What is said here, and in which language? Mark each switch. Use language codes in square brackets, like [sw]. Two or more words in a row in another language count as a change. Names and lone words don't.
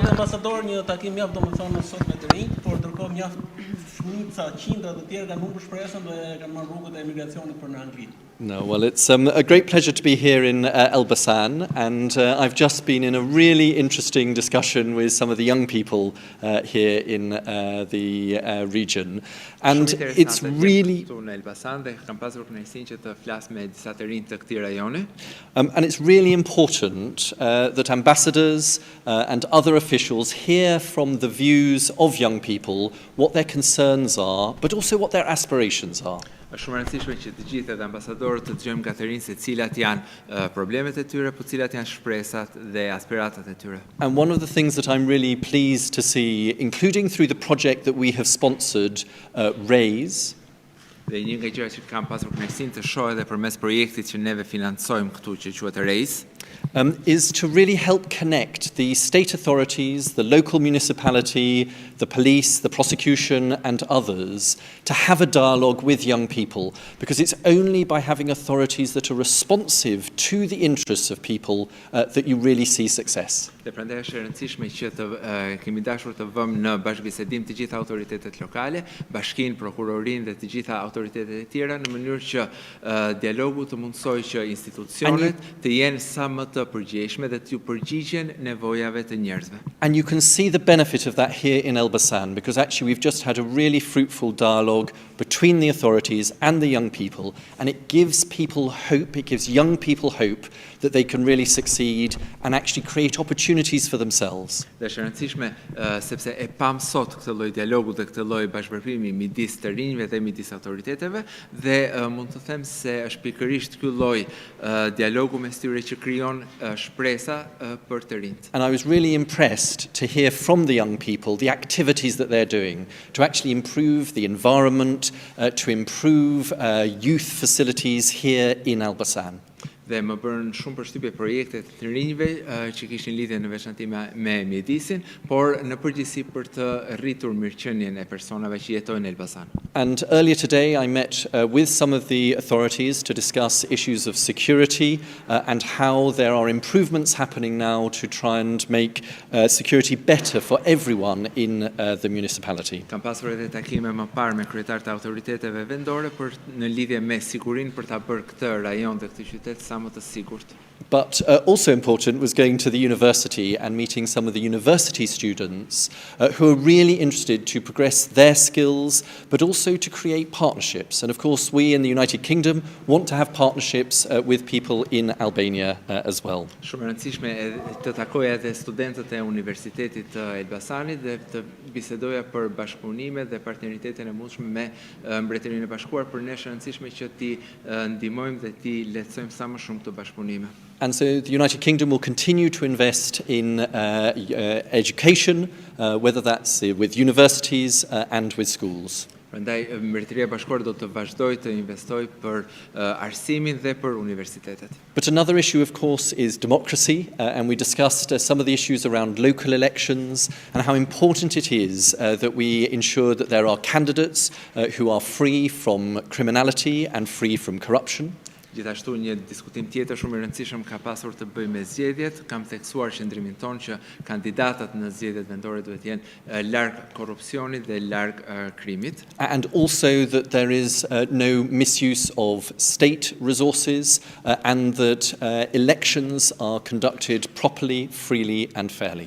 [sq] ambasador një takim mjaft domethënë sot me të rinj, por ndërkohë mjaft shumica, qindra të tjerë kanë humbur shpresën dhe kanë marrë rrugët e emigracionit për në Angli. [en] No, well, it's a great pleasure to be here in Elbasani, and I've just been in a really interesting discussion with some of the young people here in the region, and it's really and it's really important that ambassadors and other officials hear from the views of young people what their concerns are, but also what their aspirations are. [sq] Është shumë e rëndësishme që të gjithë edhe ambasadorët të dëgjojmë nga të rinj se cilat janë problemet e tyre, po cilat janë shpresat dhe aspiratat e tyre. [en] And one of the things that I'm really pleased to see, including through the project that we have sponsored, Raise, [sq] Dhe një nga gjërat që kam pasur kënaqësinë të shoh edhe përmes projektit që neve financojmë këtu që quhet Raise, [en] is to really help connect the state authorities, the local municipality, the police, the prosecution and others to have a dialogue with young people, because it's only by having authorities that are responsive to the interests of people that you really see success. [sq] Dhe prandaj është e rëndësishme që të kemi dashur të vëmë në bashkëbisedim të gjitha autoritetet lokale, bashkinë, prokurorinë dhe të gjitha autoritetet e tjera në mënyrë që dialogu të mundsojë që institucionet të jenë sa më të përgjegjshme dhe të përgjigjen nevojave të njerëzve. [en] And you can see the benefit of that here in Elbasani, because actually we've just had a really fruitful dialogue between the authorities and the young people, and it gives people hope, it gives young people hope that they can really succeed and actually create opportunities for themselves. [sq] Dhe është e rëndësishme sepse e pam sot këtë lloj dialogu dhe këtë lloj bashkëpunimi midis të rinjve dhe midis autoriteteve, dhe mund të them se është pikërisht ky lloj dialogu mes tyre që krijon shpresa për të rinjt. [en] And I was really impressed to hear from the young people the activities that they're doing to actually improve the environment, to improve youth facilities here in Elbasani. [sq] Dhe më bën shumë përshtypje projektet të rinjve që kishin lidhje në veçanti me mjedisin, por në përgjithësi për të rritur mirëqenien e personave që jetojnë në Elbasan. [en] And earlier today I met with some of the authorities to discuss issues of security and how there are improvements happening now to try and make security better for everyone in the municipality. [sq] Kam pasur edhe takime më parë me kryetarët e autoriteteve vendore për në lidhje me sigurinë për ta bërë këtë rajon dhe këtë qytet sa më të sigurt. [en] But also important was going to the university and meeting some of the university students who are really interested to progress their skills, but also to create partnerships. And of course, we in the United Kingdom want to have partnerships with people in Albania as well. [sq] Shumë e rëndësishme të takoja edhe studentët e Universitetit të Elbasanit dhe të bisedoja për bashkëpunime dhe partneritetin e mundshëm me Mbretërinë e Bashkuar, për ne është e rëndësishme që ti ndihmojmë dhe ti lehtësojmë sa më shumë këto bashkëpunime. [en] And so the United Kingdom will continue to invest in education, whether that's with universities and with schools. [sq] Prandaj Mbretëria e Bashkuar do të vazhdojë të investojë për arsimin dhe për universitetet. [en] But another issue, of course, is democracy, and we discussed some of the issues around local elections and how important it is that we ensure that there are candidates who are free from criminality and free from corruption. [sq] Gjithashtu një diskutim tjetër shumë i rëndësishëm ka pasur të bëjë me zgjedhjet. Kam theksuar qëndrimin tonë që kandidatët në zgjedhjet vendore duhet jenë larg korrupsionit dhe larg krimit. [en] And also that there is no misuse of state resources and that elections are conducted properly, freely and fairly.